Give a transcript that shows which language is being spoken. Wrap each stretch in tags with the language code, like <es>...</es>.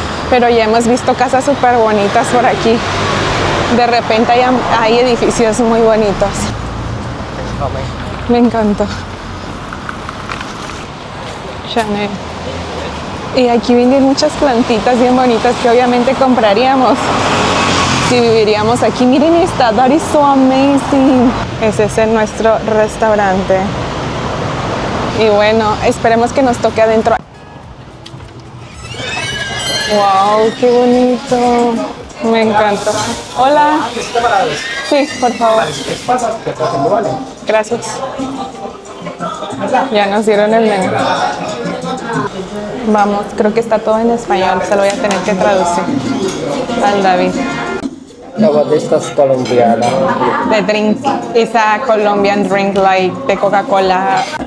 <es>Pero ya hemos visto casas súper bonitas por aquí. De repente hay edificios muy bonitos. Me encantó. Chanel. Y aquí venden muchas plantitas bien bonitas que obviamente compraríamos si viviríamos aquí. Miren esta,</es> <en>that is so amazing.</en> <es>Ese es nuestro restaurante. Y bueno, esperemos que nos toque adentro. Wow, qué bonito. Me encanta. Hola. Sí, por favor. Gracias. Ya nos dieron el menú. Vamos, creo que está todo en español. Se lo voy a tener que traducir al David.</es> <en>Yeah, what is this Colombiana? The drink is a Colombian drink like de Coca-Cola.</en>